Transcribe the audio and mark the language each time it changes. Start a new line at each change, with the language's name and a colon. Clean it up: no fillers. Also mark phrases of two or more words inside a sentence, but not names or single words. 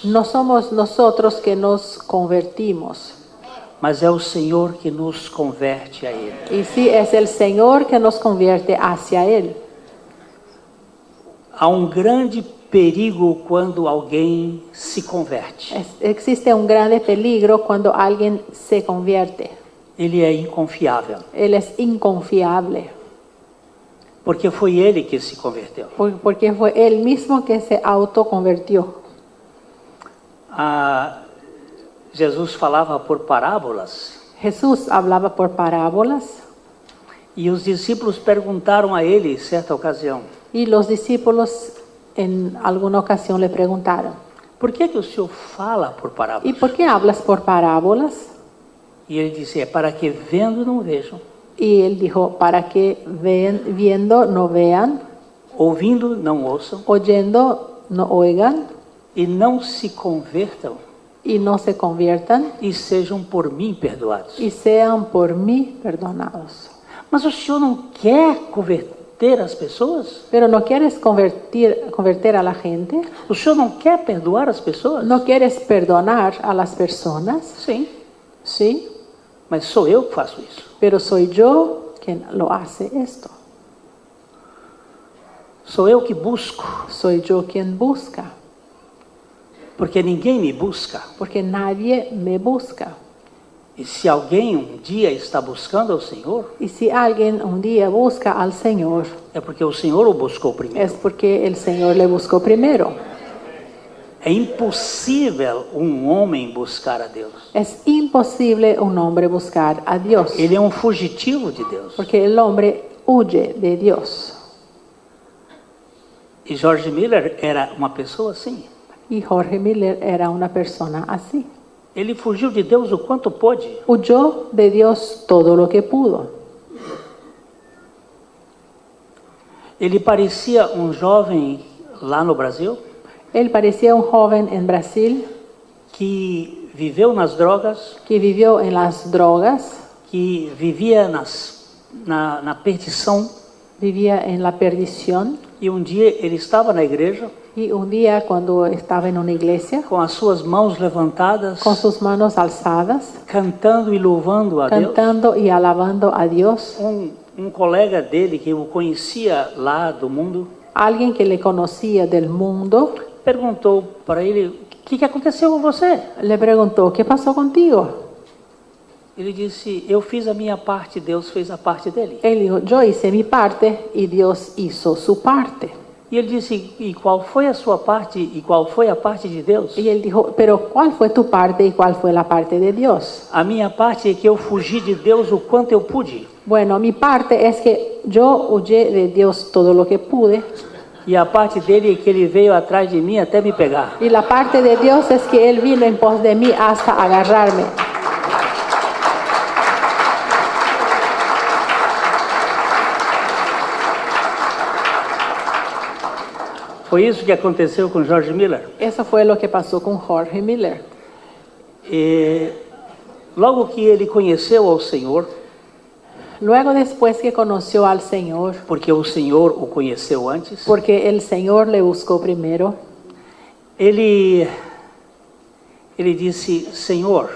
Spanish: No somos nosotros que nos convertimos.
Portuguese: mas é o Senhor que nos converte a Ele.
Spanish: Y sí, es el Señor que nos convierte hacia Él.
Portuguese: Há grande perigo quando alguém se converte.
Spanish: Existe un grande peligro cuando alguien se convierte.
Portuguese: Ele é inconfiável,
Spanish: Él es inconfiable.
Portuguese: porque foi ele que se converteu.
Spanish: Porque fue Él mismo que se autoconvirtió.
Portuguese: Jesus falava por parábolas.
Spanish: Jesús hablaba por parábolas.
Portuguese: E os discípulos perguntaram a ele, certa ocasião,
Spanish: Y los discípulos en alguna ocasión le preguntaron:
Portuguese: por que o senhor fala por
Spanish: ¿y
Portuguese: parábolas?
Spanish: por qué hablas por parábolas?
Portuguese: E ele disse, é para que vendo não vejam,
Spanish: Y él dijo, para que viendo no vean,
Portuguese: ouvindo não ouçam,
Spanish: oyendo no oigan,
Portuguese: e não se convertam,
Spanish: y no se conviertan,
Portuguese: e sejam por mim perdoados.
Spanish: y sean por mí perdonados.
Portuguese: Mas o senhor não quer converter as pessoas?
Spanish: Pero ¿no quieres convertir a la gente?
Portuguese: O senhor não quer perdoar as pessoas?
Spanish: ¿No quieres perdonar a las personas?
Portuguese: Sim,
Spanish: Sí,
Portuguese: mas sou eu que faço isso.
Spanish: pero soy yo quien lo hace esto.
Portuguese: Sou eu que busco,
Spanish: Soy yo quien busca,
Portuguese: porque ninguém me busca.
Spanish: porque nadie me busca.
Portuguese: E se alguém um dia está buscando ao Senhor,
Spanish: Y si alguien un día busca al Señor,
Portuguese: é porque o Senhor o buscou primeiro.
Spanish: es porque el Señor le buscó primero.
Portuguese: É impossível um homem buscar a Deus.
Spanish: Es imposible un hombre buscar a Dios,
Portuguese: Ele é um fugitivo de Deus.
Spanish: porque el hombre huye de Dios.
Portuguese: E George Miller era uma pessoa assim.
Spanish: Y Jorge Miller era una persona así.
Portuguese: Ele fugiu de Deus o quanto pôde.
Spanish: Huyó de Dios todo lo que pudo.
Portuguese: Ele parecia um jovem lá no Brasil
Spanish: Él parecía un joven en Brasil
Portuguese: que viveu nas drogas,
Spanish: que vivió en las drogas,
Portuguese: que vivia na perdição.
Spanish: vivía en la perdición.
Portuguese: E um dia ele estava na igreja
Spanish: Y un día cuando estaba en una iglesia,
Portuguese: com as suas mãos levantadas,
Spanish: con sus manos alzadas,
Portuguese: cantando e louvando a Deus.
Spanish: cantando y alabando a Dios,
Portuguese: Um colega dele que o conhecia lá do mundo
Spanish: alguien que le conocía del mundo,
Portuguese: perguntou para ele: o que aconteceu com você?
Spanish: le preguntó, ¿qué pasó contigo?
Portuguese: Ele disse: eu fiz a minha parte, Deus fez a parte dele.
Spanish: Él dijo, yo hice mi parte y Dios hizo su parte.
Portuguese: E ele disse: e qual foi a sua parte e qual foi a parte de Deus?
Spanish: Y él dijo, pero ¿cuál fue tu parte y cuál fue la parte de Dios?
Portuguese: A minha parte é que eu fugi de Deus o quanto eu pude.
Spanish: Bueno, mi parte es que yo huyé de Dios todo lo que pude.
Portuguese: E a parte dele é que ele veio atrás de mim até me pegar.
Spanish: Y la parte de Dios es que Él vino en pos de mí hasta agarrarme.
Portuguese: Foi isso que aconteceu com George Miller.
Spanish: Eso fue lo que pasó con Jorge Miller.
Portuguese: E logo que ele conheceu ao Senhor,
Spanish: Luego después que conoció al Señor,
Portuguese: porque o Senhor o conheceu antes,
Spanish: porque el Señor le buscó primero,
Portuguese: ele disse: Senhor,